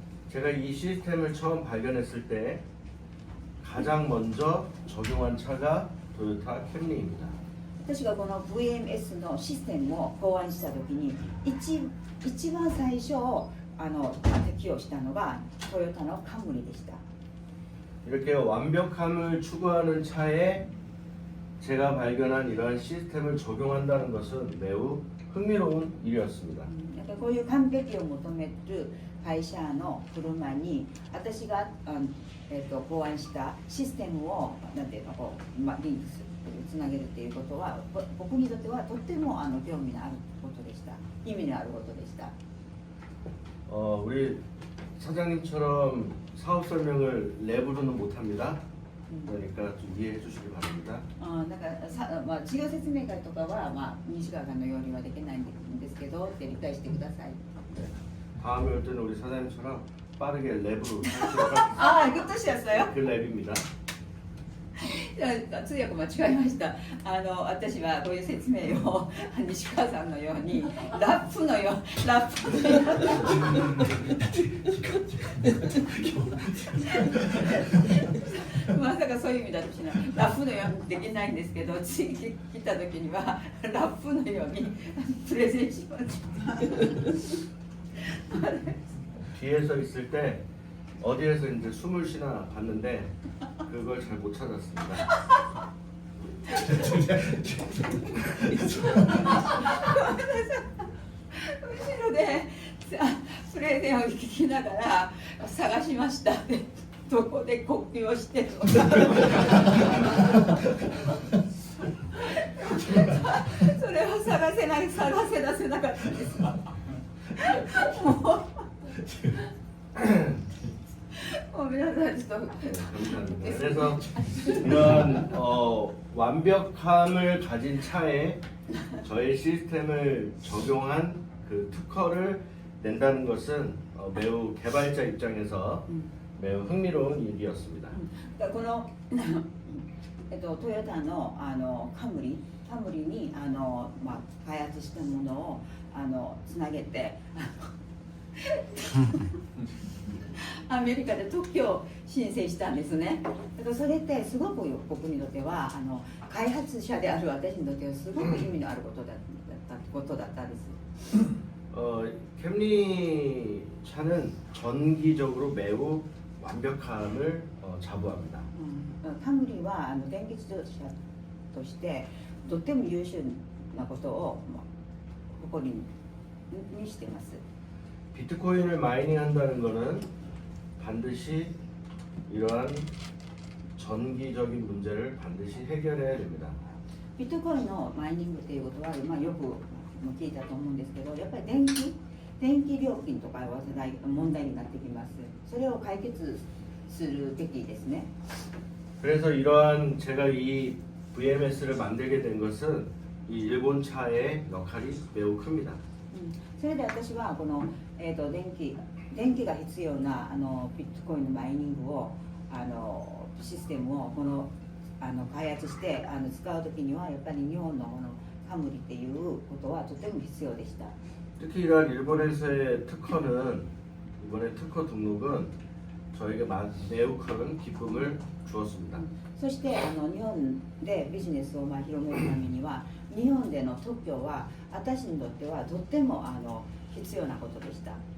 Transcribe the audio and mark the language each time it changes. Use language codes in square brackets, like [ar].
[ko] 제가 이 시스템을 처음 발견했을 때 가장 먼저 적용한 차가 도요타 캠리입니다. [ja] 私がこの VMS のシステムを考案したときに一番最初適用したのがトヨタのカムリでした。 [ko] 이렇게 완벽함을 추구하는 차에 제가 발견한 이러한 시스템을 적용한다는 것은 매우 흥미로운 일이었습니다. [ja] やっぱりこういう完璧を求める会社の車に私が考案したシステムをなんていうのこう、リンクするつなげるっていうことは僕にとってはとっても興味のあることでした。意味のあることでした。 [ko] 우리 사장님처럼 사업 설명을 랩으로는 못합니다. 그러니까 좀 이해해 주시기 바랍니다. [ja] なんか事業説明会とかは、西川さんのようにはできないんですけどって理解してください。 [ko] 네. 다음에 올 때는 우리 사장님처럼 빠르게 랩으로 [ja] グッとしやすよ。 [ko] 그 랩입니다. [ja] 通訳間違えました。私はこういう説明を西川さんのようにラップのよまさかそういう意味だとしない。ラップのようにできないんですけど、次来た時にはラップのようにプレゼンします。 [ko] 뒤에서 있을 때 어디에서 이제 숨을 쉬나 봤는데 그걸 잘 못 찾았습니다. [ja] 後ろでプレゼンを聞きながら探しましたってどこで呼吸をしてるのかそれを探せ出せなかったですもう皆さんちょっと [ko] 감사합니다. 그래서 이런 완벽함을 가진 차에 저의 시스템을 적용한 그 특허를 낸다는 것은 매우 개발자 입장에서 매우 흥미로운 일이었습니다. [ja] このトヨタのカムリに開発したものをつなげてアメリカで特許を申請したんですね。だからそれってすごく僕にとっては開発者である私にとってはすごく意味のあることだったんです。 [ko] 캠리 차는 전기적으로 매우 완벽함을 자부합니다. [ja] カムリは電気自動車としてとても優秀なことを誇りにしています。 [ko] 비트코인을 마이닝한다는 것은 반드시 이러한 전기적인 문제를 반드시 해결해야 됩니다. [ja] ビットコインのマイニングということは、よく聞いたと思うんですけど、やっぱり電気料金とかは問題になってきます。それを解決するべきですね。 [ko] 그래서 이러한 제가 이 VMS를 만들게 된 것은 이 일본 차의 역할이 매우 큽니다. [ja] それで私はこの、電気が必要なビットコインのマイニングをシステムを開発して使うときにはやっぱり日本のこのカムリっていうことはとても必要でした。 [ko] 특히 이러한 일본에서의 특허는 이번에 특허 등록은 저에게 매우 큰 기쁨을 주었습니다. [ja] そして日本でビジネスを広めるためには日本での特許は私にとってはとっても必要なことでした。